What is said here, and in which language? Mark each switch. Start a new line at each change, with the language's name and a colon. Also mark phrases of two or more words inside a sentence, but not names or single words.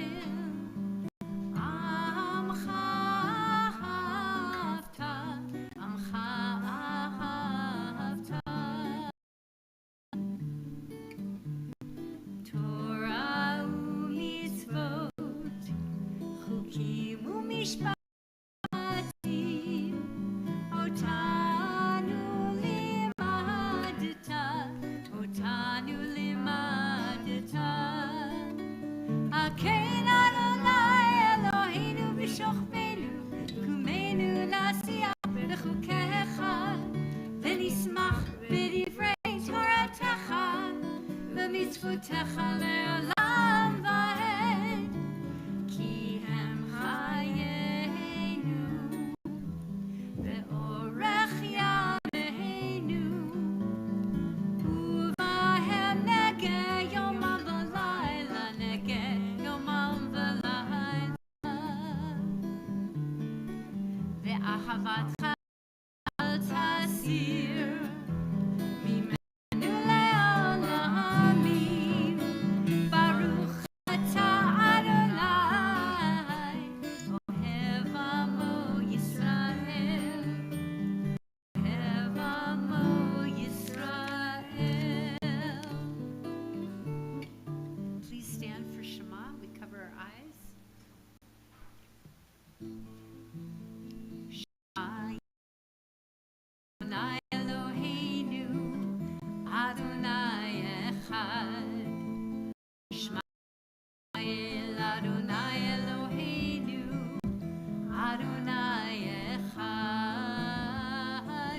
Hebrew: עמך אהבת תורה ומצוות חוקים ומשפטים אותנו למדת אכן אדוני אלוהינו בשכבנו קומנו נשיח בחוקיך ונשמח בדברי תורתך ומצוותיך לעולם ועד כי הם חיינו ואורך ימינו ובהם נהגה יומם ולילה נהגה יומם ולילה ואהבתך אל תסיר ממנו לעולמים ברוך אתה אדוני אוהב עמו ישראל אוהב עמו ישראל.
English: Please stand for Shema. We cover our eyes.
Hebrew: אדוני אלוהינו, אדוני אחד. שמע אדוני אלוהינו, אדוני אחד.